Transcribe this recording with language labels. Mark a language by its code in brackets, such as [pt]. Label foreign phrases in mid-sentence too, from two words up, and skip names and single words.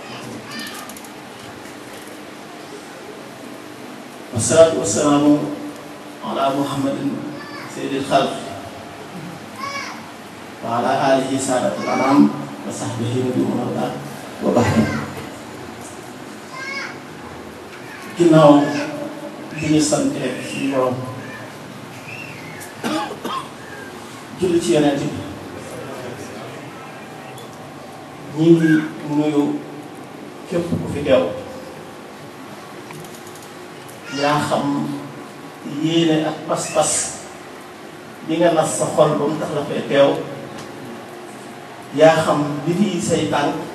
[ar] والصلاة والسلام على محمد سيد الخلق وعلى آله سادة الأنام وصحبه ودون الله وبعد [wo] ginnaaw bi ñu sante suñu borom julli ci yonent bi ñi ngi nuyu képp ku fi teew yaa xam yéene ak pas-pas bi nga nas sa xol ba mu tax la fee teew yaa xam li fi say tànk